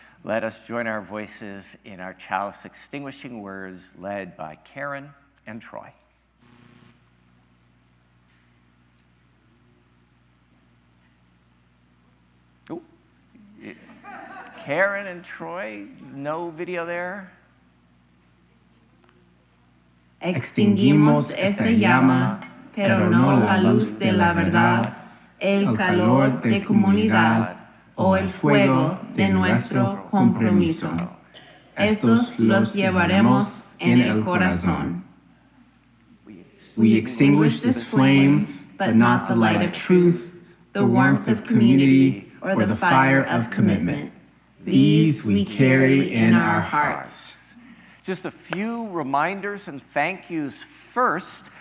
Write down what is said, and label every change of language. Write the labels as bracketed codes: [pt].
[en] Let us join our voices in our chalice extinguishing words led by Karen and Troy. Oh, Karen and Troy, no video there? [es] Extinguimos esta llama, pero no la luz de la verdad, el calor de comunidad o el fuego de nuestro compromiso. Estos los llevaremos en el corazón. [en] We extinguish this flame, but not the light of truth, the warmth of community, or the fire of commitment. These we carry in our hearts. Just a few reminders and thank yous first.